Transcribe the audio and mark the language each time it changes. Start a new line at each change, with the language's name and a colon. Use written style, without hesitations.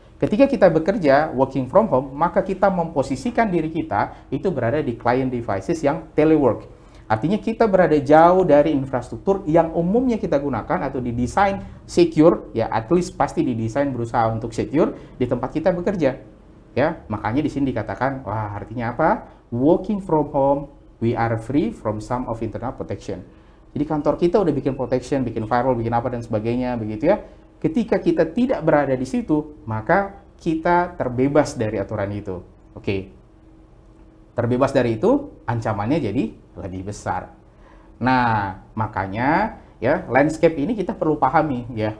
Indonesian: Ketika kita bekerja
English: working from home,
Indonesian: maka kita memposisikan diri kita itu berada di client devices yang telework. Artinya kita berada jauh dari infrastruktur yang umumnya kita gunakan atau didesain secure, ya
English: at least
Indonesian: pasti didesain berusaha untuk secure di tempat kita bekerja. Ya, makanya di sini dikatakan, wah artinya apa?
English: Working from home, we are free from some of internal protection.
Indonesian: Jadi kantor kita udah bikin protection, bikin firewall, bikin apa dan sebagainya, begitu ya. Ketika kita tidak berada di situ, maka kita terbebas dari aturan itu. Oke. Terbebas dari itu, ancamannya jadi lebih besar. Nah, makanya ya landscape ini kita perlu pahami ya.